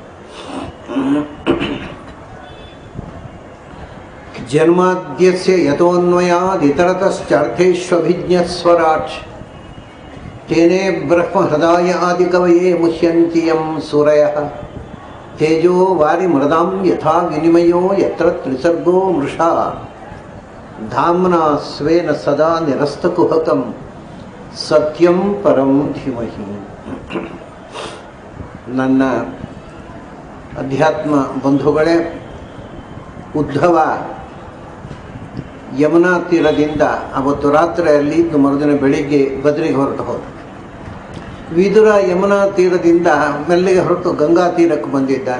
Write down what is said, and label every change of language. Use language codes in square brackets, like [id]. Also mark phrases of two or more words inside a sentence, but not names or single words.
[sa] जन्माद्यस्य यतोऽन्वयादितरतश्चार्थेष्वभिज्ञस्वराट् तेने ब्रह्महृदाय आदिकवये मुह्यन्ति यं सूरयः तेजो वारिमृदां यथा विनिमयो यत्र त्रिसर्गो मृषा धाम्ना स्वेन सदा निरस्तकुहकं सत्यं परं धीमहि। [kn] ನನ್ನ ಅಧ್ಯಾತ್ಮ ಬಂಧುಗಳೇ, ಉದ್ಧವ ಯಮುನಾ ತೀರದಿಂದ ಅವತ್ತು ರಾತ್ರಿಯಲ್ಲಿ ಇದ್ದು ಮರುದಿನ ಬೆಳಿಗ್ಗೆ ಬದರಿಗೆ ಹೊರಟು ಹೋದ. ವಿದುರ ಯಮುನಾ ತೀರದಿಂದ ಮೆಲ್ಲಿಗೆ ಹೊರಟು ಗಂಗಾ ತೀರಕ್ಕೆ ಬಂದಿದ್ದಾನೆ.